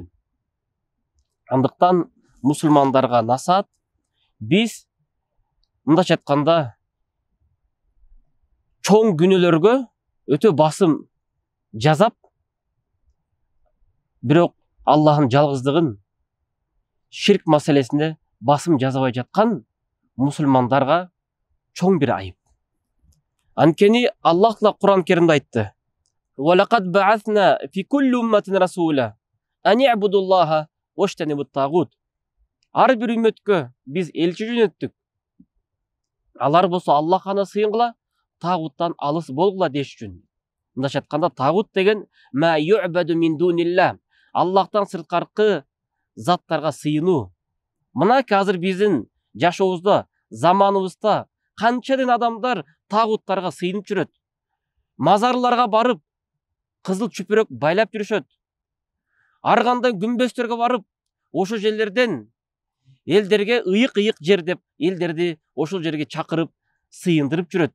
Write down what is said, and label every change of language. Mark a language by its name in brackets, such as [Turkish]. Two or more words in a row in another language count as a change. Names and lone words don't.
[Kyrgyz] Андыктан мусулмандарга насаат, биз мындайча айтканда чоң күнөөлөргө өтө басым жазап, бирок Аллахтын жалгыздыгын, ширк маселесинде басым жазабай жаткан мусулмандарга чоң бир айып. Анткени Аллах Таала Кур'ан Керимде айтты: [Arabic] "ولقد بعثنا في كل أمة رسولا أن اعبدوا الله واجتنبوا الطاغوت." [Kyrgyz] Ар бир үммөткө биз элчи жөнөттүк. Алар болсо Аллахка сыйынгыла, тагуттан алыс болгула деш үчүн. Мындайча айтканда, тагут деген [Arabic] ما يعبد من دون الله, [Kyrgyz] Аллахтан сырткаркы заттарга сыйынуу. Мына азыр биздин жашообузда, заманыбызда канчадын адамдар тагуттарга сыйынып жүрөт. Мазарларга барып, кызыл чүпүрөк байлап жүрүшөт. Ар кандай күмбөстөргө барып, ошол жерлерден элдерге ыйык жер деп элдерди ошол жерге чакырып, сыйындырып жүрөт.